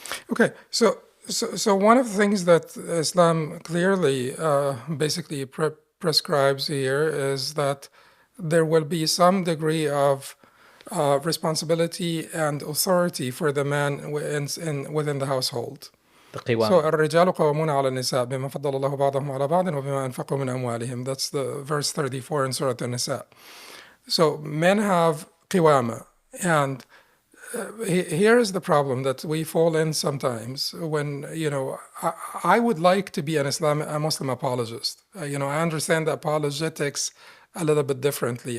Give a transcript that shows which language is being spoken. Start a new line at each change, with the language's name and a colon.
English: Okay, so one of the things that Islam clearly, basically prescribes here is that there will be some degree of responsibility and authority for the man within the household. The So
Arabic: qiwama. الرجال قوامون على النساء بما فضل الله بعضهم على بعض وبما أنفقوا من أموالهم.
English: That's the verse 34 in Surah An-Nisa. So men have qiwama, and here is the problem that we fall in sometimes when I would like to be a Muslim apologist. I understand apologetics a little bit differently.